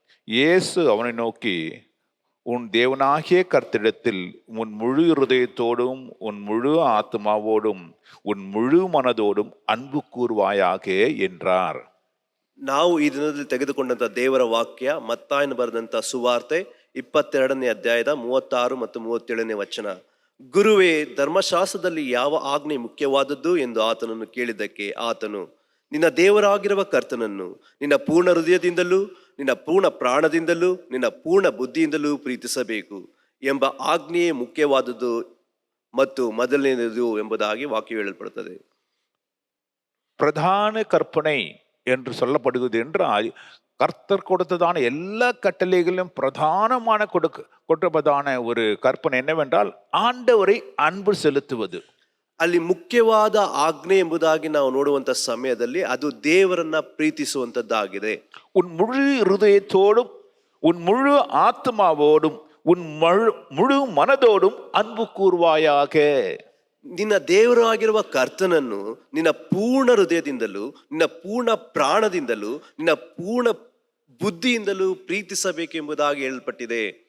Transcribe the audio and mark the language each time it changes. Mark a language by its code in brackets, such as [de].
[ta] இயேசு அவனை நோக்கி, உன் தேவனாகிய கர்த்தரிடத்தில் உன் முழு இருதயத்தோடும் உன் முழு ஆத்மாவோடும் உன் முழு மனதோடும் அன்பு கூர்வாயாக என்றார். [kn] ನಾವು ಈ ದಿನದಲ್ಲಿ ತೆಗೆದುಕೊಂಡಂತ ದೇವರ ವಾಕ್ಯ ಮತ್ತಾಯನು ಬರೆದಂತ ಸುವಾರ್ತೆ 22ನೇ ಅಧ್ಯಾಯದ 36 ಮತ್ತು 37ನೇ ವಚನ. ಗುರುವೇ, ಧರ್ಮಶಾಸ್ತ್ರದಲ್ಲಿ ಯಾವ ಆಜ್ಞೆ ಮುಖ್ಯವಾದದ್ದು ಎಂದು ಆತನನ್ನು ಕೇಳಿದ್ದಕ್ಕೆ ಆತನು, ನಿನ್ನ ದೇವರಾಗಿರುವ ಕರ್ತನನ್ನು ನಿನ್ನ ಪೂರ್ಣ ಹೃದಯದಿಂದಲೂ ನಿನ್ನ ಪೂರ್ಣ ಪ್ರಾಣದಿಂದಲೂ ನಿನ್ನ ಪೂರ್ಣ ಬುದ್ಧಿಯಿಂದಲೂ ಪ್ರೀತಿಸಬೇಕು ಎಂಬ ಆಜ್ಞೆಯೇ ಮುಖ್ಯವಾದದ್ದು ಮತ್ತು ಮೊದಲನೇದು ಎಂಬುದಾಗಿ ವಾಕ್ಯ ಹೇಳಲ್ಪಡುತ್ತದೆ. [ta] பிரதான கற்பனை என்று சொல்லப்படுகிறது என்றால், கர்த்தர் கொடுத்ததான எல்லா கட்டளைகளிலும் பிரதானமான கொடுப்பதான ஒரு கற்பனை என்னவென்றால், ஆண்டவரை அன்பு செலுத்துவது. [kn] ಅಲ್ಲಿ ಮುಖ್ಯವಾದ ಆಜ್ಞೆ ಎಂಬುದಾಗಿ ನಾವು ನೋಡುವಂತ ಸಮಯದಲ್ಲಿ ಅದು ದೇವರನ್ನ ಪ್ರೀತಿಸುವಂತದ್ದಾಗಿದೆ. [ta] உன் முழு இருதயத்தோடும் உன் முழு ஆத்மாவோடும் உன் முழு மனதோடும் அன்பு கூர்வாயாக. [kn] ನಿನ್ನ ದೇವರಾಗಿರುವ ಕರ್ತನನ್ನು ನಿನ್ನ ಪೂರ್ಣ ಹೃದಯದಿಂದಲೂ ನಿನ್ನ ಪೂರ್ಣ ಪ್ರಾಣದಿಂದಲೂ ನಿನ್ನ ಪೂರ್ಣ ಬುದ್ಧಿಯಿಂದಲೂ ಪ್ರೀತಿಸಬೇಕೆಂಬುದಾಗಿ ಹೇಳಲ್ಪಟ್ಟಿದೆ.